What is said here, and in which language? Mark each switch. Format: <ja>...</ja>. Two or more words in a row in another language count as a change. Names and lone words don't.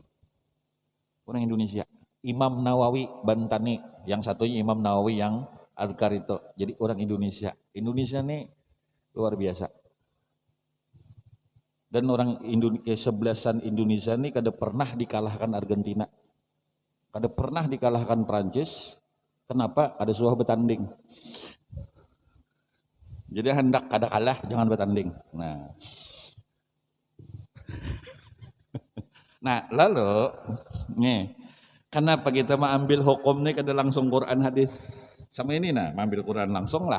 <id>Orang Indonesia. Imam Nawawi Bantani, yang satunya Imam Nawawi yang Azkar itu. Jadi orang Indonesia. Indonesia nih luar biasa. Dan orang kesebelasan Indonesia nih kada pernah dikalahkan Argentina. Kada pernah dikalahkan Prancis.</id> <bjn>Kenapa? Ada suah bertanding. Jadi hendak kada kalah, jangan bertanding. Nah, lalu nih, kenapa kita mengambil hukum nih kada langsung Quran hadis sama ini nah, mengambil Quran langsung lah.</bjn>